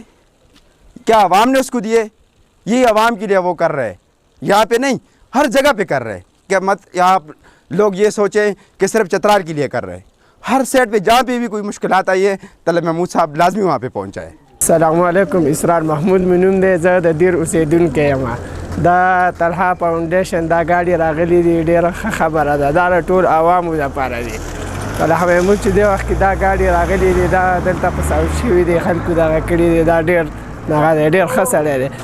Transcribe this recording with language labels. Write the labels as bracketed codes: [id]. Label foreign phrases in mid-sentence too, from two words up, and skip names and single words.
[ur] کیا عوام نے اس کو دیے؟ یہ عوام کے لیے وہ کر رہے، یہاں پہ نہیں، ہر جگہ پہ کر رہے۔ کیا یہاں لوگ یہ سوچیں کہ صرف چترال کے لیے کر رہے، ہر سائڈ پہ جہاں پہ بھی کوئی مشکلات آئی ہے طلحہ محمود صاحب لازمی وہاں پہ پہنچائے۔ [ps] السلام علیکم، اسرار محمود منوم دے، زه د دیر اوسیدونکی یم۔ دا طلحه فاونډیشن دا گاڑی راغلی دی، ډېره ښه خبره ده، دا د ټول عوامو لپاره دی۔ طلحه محمود چې دې وخت کې دا گاڑی راغلی دی، دا دلته په ساوت شوي دی، خلکو دغه کړي دی، دا ډېر هغه ډېر ښه سړی دی.